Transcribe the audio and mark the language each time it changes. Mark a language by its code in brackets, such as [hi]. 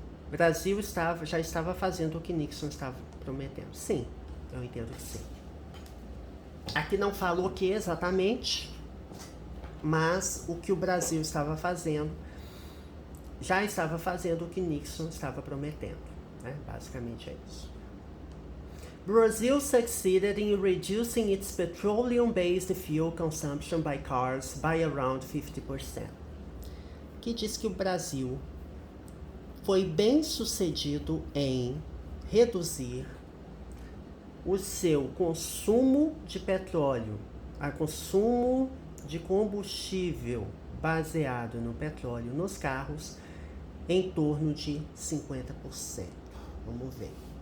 [pt] Brasil já estava fazendo o que Nixon estava prometendo. Sim, eu entendo que sim. Aqui não falou o que exatamente, mas o que o Brasil estava fazendo, já estava fazendo o que Nixon estava prometendo, né? Basicamente é isso. [en] Brazil succeeded in reducing its petroleum-based fuel consumption by cars by around 50%. [pt] Que diz que o Brasil foi bem sucedido em reduzir o seu consumo de petróleo, a consumo de combustível baseado no petróleo nos carros em torno de 50%. Vamos ver.